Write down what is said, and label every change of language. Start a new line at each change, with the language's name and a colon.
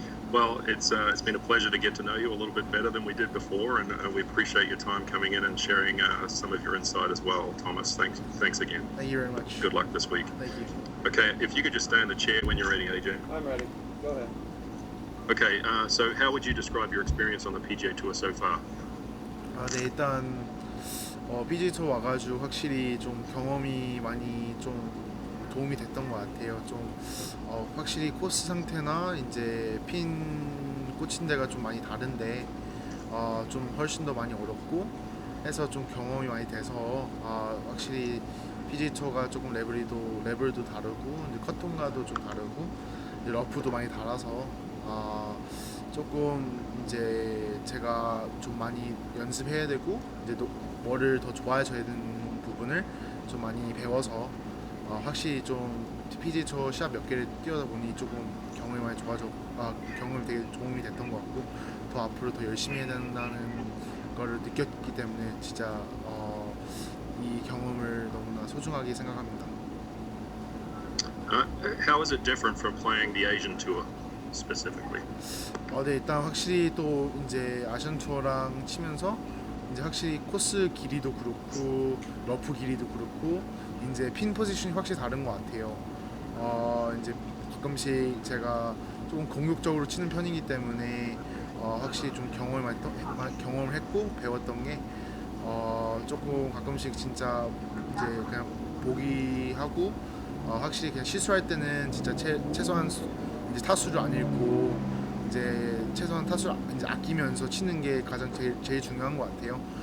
English: Well, it's been a pleasure to get to know you a little bit better than we did before, and we appreciate your time coming in and sharing some of your insight as well, Thomas. Thanks again. Thank you very much. Good luck this week. Thank you. Okay, if you could just stay in the chair when you're ready, AJ. I'm ready. Go ahead. Okay, so how would you describe your experience on the PGA Tour so far?
Korean: 네, 일단 PGA 투어 와가지고 확실히 좀 경험이 많이 좀 도움이 됐던 것 같아요. 좀 확실히 코스 상태나 이제 핀 꽂힌 데가 좀 많이 다른데 좀 훨씬 더 많이 어렵고 해서 좀 경험이 많이 돼서 확실히 PGA 투어가 조금 레벨도 다르고 이제 컷통과도 좀 다르고 이제 러프도 많이 달아서 조금 이제 제가 좀 많이 연습해야 되고 이제 뭐를 더 좋아져야 되는 부분을 좀 많이 배워서 확실히 좀 PGA 투어 시합 몇 개를 뛰어다 보니 조금 경험이 많이 경험이 되게 도움이 됐던 것 같고 더 앞으로 더 열심히 해야 된다는 거를 느꼈기 때문에 진짜 이 경험을 너무나 소중하게 생각합니다.
English: How is it different from playing the Asian Tour specifically?
Korean: 네, 일단 확실히 또 이제 아시안 투어랑 치면서 이제 확실히 코스 길이도 그렇고 러프 길이도 그렇고 이제 핀 포지션이 확실히 다른 것 같아요. 이제 가끔씩 제가 조금 공격적으로 치는 편이기 때문에 확실히 좀 경험을 했고 배웠던 게 조금 가끔씩 진짜 이제 그냥 보기하고 확실히 그냥 실수할 때는 진짜 최소한 이제 타수를 안 잃고 이제 최소한 타수를 이제 아끼면서 치는 게 가장 제일 중요한 것 같아요.